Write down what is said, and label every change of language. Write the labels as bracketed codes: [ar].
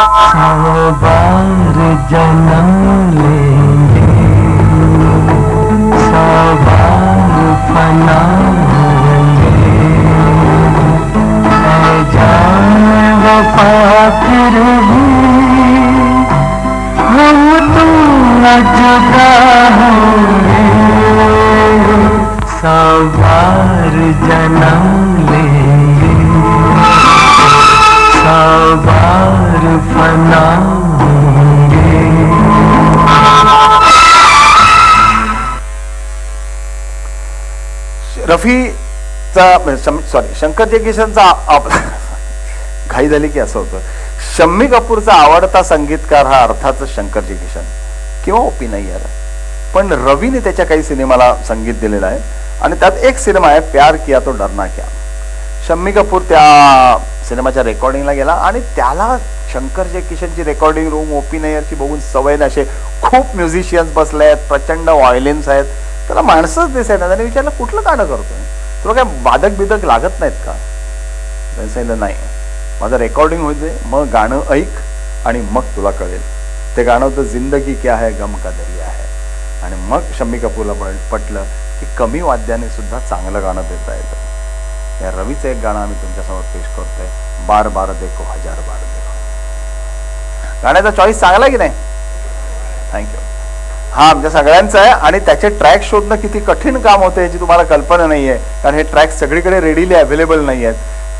[hi] सौ बार जन्म लेंगे, सौ बार फना होंगे, ऐ जान वफा फिर भी हम तुम न जुदा होंगे। सौ बार जन्म लेंगे, सौ बार फना होंगे। [mr] रफीचा सॉरी शंकर जयकिशनचा घाई झाली की असं होतं. शम्मी कपूरचा आवडता संगीतकार हा अर्थातच शंकर जयकिशन किंवा ओपी नय्यर, पण रवीने त्याच्या काही सिनेमाला संगीत दिलेलं आहे आणि त्यात एक सिनेमा आहे प्यार किया तो डरना क्या. शम्मी कपूर त्या सिनेमाच्या रेकॉर्डिंगला गेला आणि त्याला शंकर जयकिशनची रेकॉर्डिंग रूम ओपी नय्यरची बघून सवय असे खूप म्युझिशियन्स बसले आहेत, प्रचंड व्हायोलिन्स आहेत, त्याला माणसंच दिसायला. त्याने विचारलं कुठलं गाणं करतोय, तुला काय वादक बिदक लागत नाहीत का. त्याने सांगितलं नाही, माझं रेकॉर्डिंग होऊ दे, मग गाणं ऐक आणि मग तुला कळेल. ते गाणं होतं जिंदगी क्या है गम का दरिया है. आणि मग शम्मी कपूरला पटलं की कमी वाद्याने सुद्धा चांगलं गाणं देता येतं. या रवीचं एक गाणं आम्ही तुमच्यासमोर पेश करतोय, बार बार देखो हजार बार देखो. गाण्याचा चॉईस चांगला आहे की नाही, थँक्यू. हा आमच्या सगळ्यांचं आहे आणि त्याचे ट्रॅक शोधणं किती कठीण काम होतं याची तुम्हाला कल्पना नाही आहे, कारण हे ट्रॅक सगळीकडे रेडीली अवेलेबल नाही आहेत.